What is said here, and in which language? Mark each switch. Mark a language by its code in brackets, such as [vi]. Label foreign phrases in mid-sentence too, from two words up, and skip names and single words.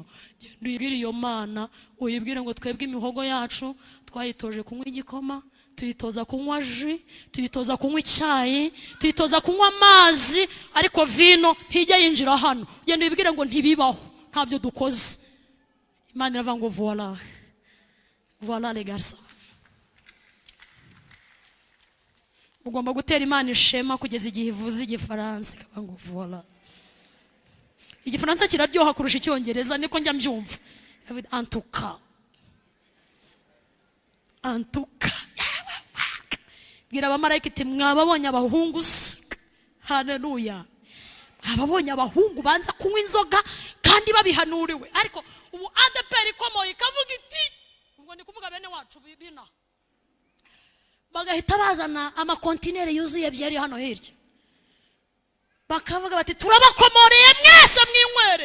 [rw] Genda uyibwire iyo Mana, uyibwire ngo twebwe imihogo yacu twayitoje kunywa igikoma, tuyitoza kunywa ji, tuyitoza kunywa icyayi, tuyitoza kunywa amazi, ariko vino ntijya yinjira hano. Genda uyibwire ngo ntibibaho, ntabyo dukoze. Imana iravuga ngo [fr] voilà, voilà les garçons. [rw] Ugomba gutera Imana ishema kugeza igihe ivuze igifaransa ikavuga ngo voilà. Igifaransa kiraryoha kurusha icyongereza, niko njya mbyumva. [fr] En tout cas, en tout cas. [rw] Bwira abamarayika iti mwababonye abahungu. Haleluya. Ababonye abahungu banza kunywa inzoga kandi babihanuriwe. Ariko ubu ADPR ikomoye ikavuga iti, ubwo ni kuvuga bene wacu bibina, bagahita bazana amakontinere yuzuye byari hano hirya, bakavuga bati turabakomoreye mwese mwinywere.